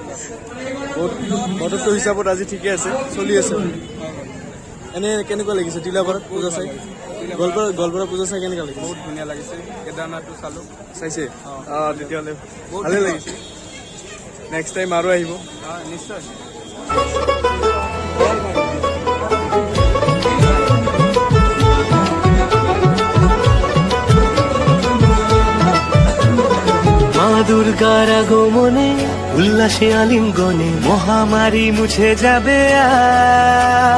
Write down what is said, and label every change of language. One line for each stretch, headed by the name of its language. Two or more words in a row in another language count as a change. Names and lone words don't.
Assamese: বহুত বতৰটো হিচাপত আজি ঠিকে আছে, চলি আছে। এনে কেনেকুৱা লাগিছে তিলাপাৰাত পূজা চাই? গোৱালপাৰা পূজা চাই কেনেকুৱা লাগিছে? বহুত ধুনীয়া লাগিছে। কেদাৰনাথটো চালো। চাইছে? তেতিয়াহ'লে ভালে লাগিছে।
English: next time
Assamese: আৰু আহিব। নিশ্চয়।
Bangla: মা দুর্গার আগমনে উল্লাসে আলিঙ্গনে মহামারী মুছে যাবে আজ।